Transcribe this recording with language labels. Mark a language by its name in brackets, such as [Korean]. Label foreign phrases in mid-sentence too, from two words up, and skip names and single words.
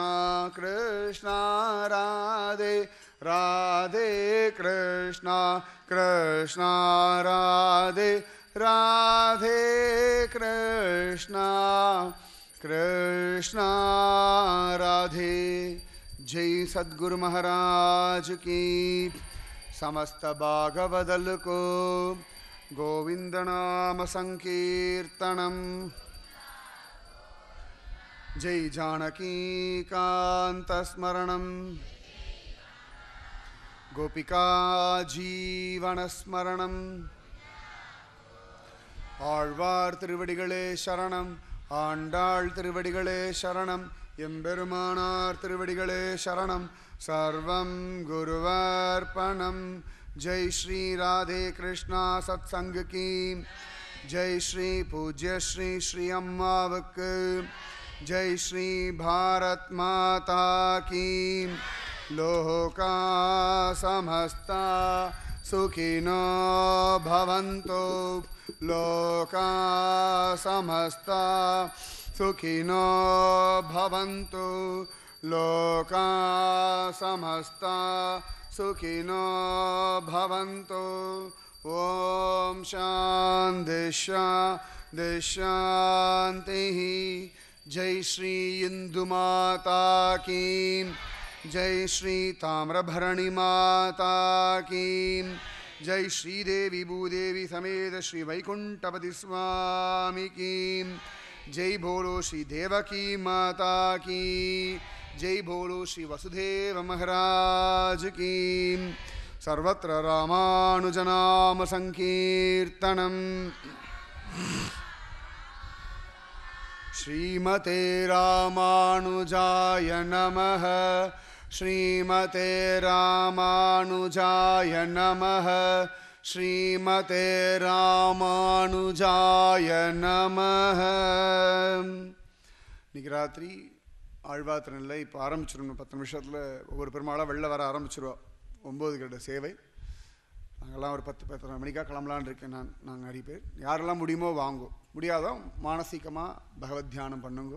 [Sanskrit] கிருஷ்ணா ராதே, ராதே கிருஷ்ணா கிருஷ்ணா ராதே, ராதே கிருஷ்ணா கிருஷ்ணா ராதே. [Hindi] जय सद्गुरु महाराज की. [Sanskrit] समस्त भागवदल को गोविंद नाम संकीर्तनम. जय जानकी कांत स्मरणम, गोपिका जीवन स्मरणम. [Tamil] ஆழ்வார் திருவடிகளே சரணம், ஆண்டாள் திருவடிகளே சரணம், எம்பெருமானார் திருவடிகளே சரணம். [Sanskrit] सर्वं गुरुवार्पणं. [Hindi] जय श्री राधे कृष्णा सत्संग की जय. श्री पूज्य श्री श्री अम्मावक जय. श्री भारत माता की. [Sanskrit] लोका समस्ता सुखिनो भवन्तु, लोका समस्ता सुखिनो भवन्तु, लोका समस्ता सुखिनो भवन्तु. ओम शान्ति शान्ति शान्तिः. [Hindi] जय श्री इंदु माता की जय. श्री ताम्रभरणी माता की जय. श्री देवी भूदेवी समेत श्री वैकुंठपति स्वामी की जय. बोलो श्री देवकी माता की जय. बोलो श्री वसुदेव महाराज की. [Sanskrit] सर्वत्र रामानुजनाम संकीर्तनम. श्रीमते रामानुजाय नमः, श्रीमते रामानुजाय नमः, श्रीमते रामानुजाय नमः. [Tamil] இன்னைக்கு ராத்திரி ஆழ்வார் திருநெல்லை இப்போ ஆரம்பிச்சிடணும். 10 நிமிஷத்தில் ஒவ்வொரு பெருமாளாக வெளில வர ஆரம்பிச்சிருவோம். 9 கட்ட சேவை. நாங்கள்லாம் ஒரு 10-10:30 மணிக்காக கிளம்பலான்னு இருக்கேன். நாங்கள் நிறைய பேர் யாரெல்லாம் முடியுமோ வாங்கோ, முடியாதோ மானசீகமாக பகவத் தியானம் பண்ணுங்கோ.